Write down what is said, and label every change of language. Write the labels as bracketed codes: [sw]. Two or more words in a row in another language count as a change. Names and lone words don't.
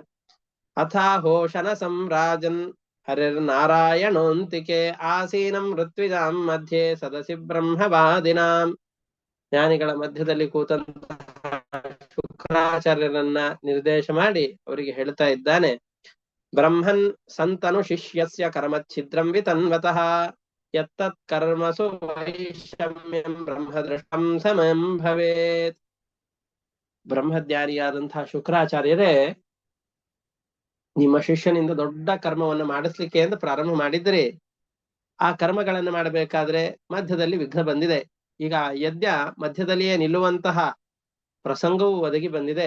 [sa] ಅಥಾಹೋಷಣ ಸಂರಾಜನ್ ಹರಿರ್ ನಾರಾಯಣೋಂತಿಕೆ ಆಸೀನಂ ಋತ್ವಿಜಾಂ ಮಧ್ಯೆ ಸದಸಿ ಬ್ರಹ್ಮವಾದಿನಾಂ. [kn] ಜ್ಞಾನಿಗಳ ಮಧ್ಯದಲ್ಲಿ ಕೂತಂತಹ ಶುಕ್ರಾಚಾರ್ಯರನ್ನ ನಿರ್ದೇಶ ಮಾಡಿ ಅವರಿಗೆ ಹೇಳ್ತಾ ಇದ್ದಾನೆ, [sa] ಬ್ರಹ್ಮನ್ ಸಂತನು ಶಿಷ್ಯಸ್ಯ ಕರ್ಮಚ್ಛಿದ್ರಂ ವಿತನ್ವತಃ ಯತ್ತತ್ ಕರ್ಮಸು ವೈಷಮ್ಯಂ ಬ್ರಹ್ಮದೃಷ್ಟಂ ಸಮಂ ಭವೇತ್. [kn] ಬ್ರಹ್ಮಜ್ಞಾನಿಯಾದಂತಹ ಶುಕ್ರಾಚಾರ್ಯರೇ ನಿಮ್ಮ ಶಿಷ್ಯನಿಂದ ದೊಡ್ಡ ಕರ್ಮವನ್ನು ಮಾಡಿಸ್ಲಿಕ್ಕೆ ಅಂತ ಪ್ರಾರಂಭ ಮಾಡಿದ್ರಿ. ಆ ಕರ್ಮಗಳನ್ನು ಮಾಡಬೇಕಾದ್ರೆ ಮಧ್ಯದಲ್ಲಿ ವಿಘ್ನ ಬಂದಿದೆ. ಈಗ ಯಜ್ಞ ಮಧ್ಯದಲ್ಲಿಯೇ ನಿಲ್ಲುವಂತಹ ಪ್ರಸಂಗವು ಒದಗಿ ಬಂದಿದೆ.